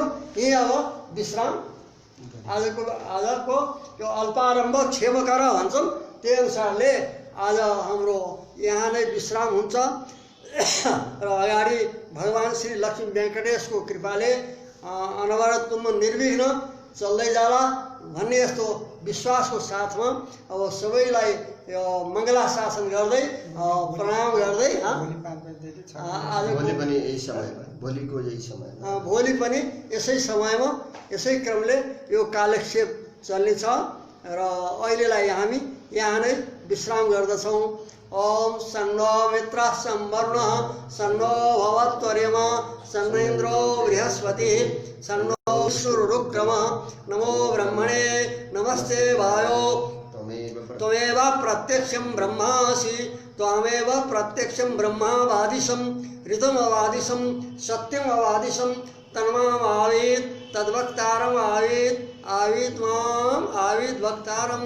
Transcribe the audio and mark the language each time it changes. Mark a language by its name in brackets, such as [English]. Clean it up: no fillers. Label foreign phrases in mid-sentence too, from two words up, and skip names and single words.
[Nepali] यही अब विश्राम आजको यो अल्पारम्भ क्षेमकर भन्छन् त्यही अनुसारले आज हाम्रो यहाँ नै विश्राम हुन्छ र अगाडि भगवान् श्री लक्ष्मी वेङ्कटेशको कृपाले अनवरत निर्विघ्न चल्दै जाला भन्ने यस्तो विश्वासको साथमा अब सबैलाई यो मङ्गलाशासन गर्दै प्रणाम गर्दै भोलि पनि यही समयमा भोलिको यही समयमा भोलि पनि यसै समयमा यसै क्रमले यो कालक्षेप चल्नेछ र अहिलेलाई हामी यहाँ नै विश्राम गर्दछौँ। [Sanskrit] ओम सन्नो मित्रः संवरुणः सन्नो भवत्वर्यमा सन्नो इन्द्रो बृहस्पतिः सन्नो विष्णुरुक्रमः नमो ब्रह्मणे नमस्ते वायो त्वमेव प्रत्यक्षं ब्रह्मासि त्वमेव प्रत्यक्षं ब्रह्मावादिशं ऋतमवादिशं सत्यमवादिशं तन्मामावीत् तद्वक्तारम् आवीत् माम् आवीत् वक्तारम्।